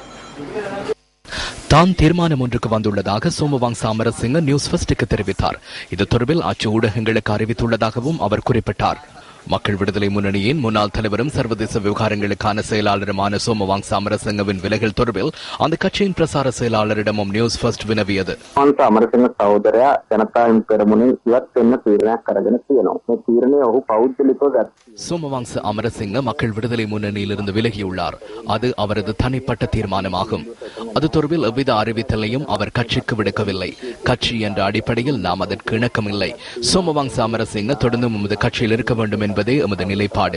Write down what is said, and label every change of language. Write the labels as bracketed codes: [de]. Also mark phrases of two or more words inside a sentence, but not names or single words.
[ta] தான் தீர்மானம் ஒன்றுக்கு வந்துள்ளதாக சோமவங்ச அமரசிங்க நியூஸ் ஃபர்ஸ்டுக்கு தெரிவித்தார். இது தொடர்பில் அச்சு ஊடகங்களுக்கு அறிவித்துள்ளதாகவும் அவர் குறிப்பிட்டார். மக்கள் விடுதலை முன்னணியின் முன்னாள் தலைவரும் சர்வதேச விவகாரங்களுக்கான செயலாளருமான சோமவங்ச அமரசிங்கவின் விலகல் தொடர்பில் அந்த கட்சியின் பிரசார செயலாளரிடமும் நியூஸ் ஃபர்ஸ்ட் வினவியது. [si] அமரசிங்க சகோதரයා ජනතාවෙන් පෙරමුණින් ඉවත් වෙන්න තීරණයක් අරගෙන තියෙනවා. මේ තීරණය ඔහු පෞද්ගලිකව ගත්තා. [ta] சோமவங்ச அமரசிங்க மக்கள் விடுதலை முன்னணியிலிருந்து விலகியுள்ளார். அது அவரது தனிப்பட்ட தீர்மானமாகும். அது தொடர்பில் எவ்வித அறிவித்தலையும் அவர் கட்சிக்கு விடுக்கவில்லை. கட்சி என்ற அடிப்படையில் நாம் அதற்கு இணக்கமில்லை. சோமவங்ச அமரசிங்க தொடர்ந்தும் எமது கட்சியில் இருக்க வேண்டும் என்பதே எமது நிலைப்பாடு.